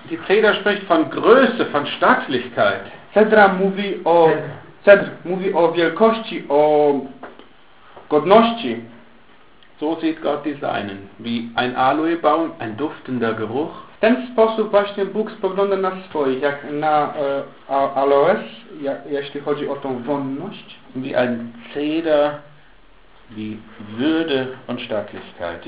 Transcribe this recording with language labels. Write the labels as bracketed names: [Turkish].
[German] Die Zeder spricht von Größe, von Stattlichkeit. [Polish] Cedra mówi o... Cedr mówi o wielkości, o godności. [German] So sieht Gott die Seinen, wie ein Aloebaum, ein duftender Geruch. [Polish] W ten sposób właśnie Bóg spogląda na swoich, jak na Aloes, jeśli chodzi o tą wonność. [German] Wie ein Zeder, wie Würde und Stattlichkeit.